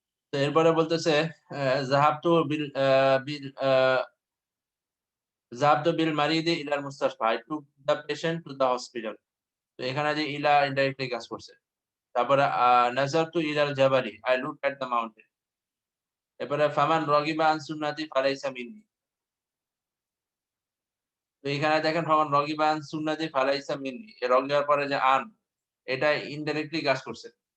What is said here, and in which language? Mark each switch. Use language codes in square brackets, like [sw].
[bn] তো এরপরে বলতেছে [ar] যাহাবতু বিল বিল যাহাবতু বিল মারিদি ইলাল মুস্তাশফা, [en] I took the patient to the hospital। [bn] তো এখানে যে ইলা ইনডাইরেক্টলি কাজ করছে। তারপরে [ar] নাজারতু ইলাল জাবালি, [en] I looked at the mountain। [bn] এরপরে [ar] ফামান রগিবা আন সুন্নতি ফালাইসা মিন্নি। [bn] তো এখানে দেখেন [ar] ফামান রগিবা আন সুন্নতি ফালাইসা মিন্নি, [bn] এ রগিবার পরে যে আন, এটা ইনডাইরেক্টলি কাজ করছে।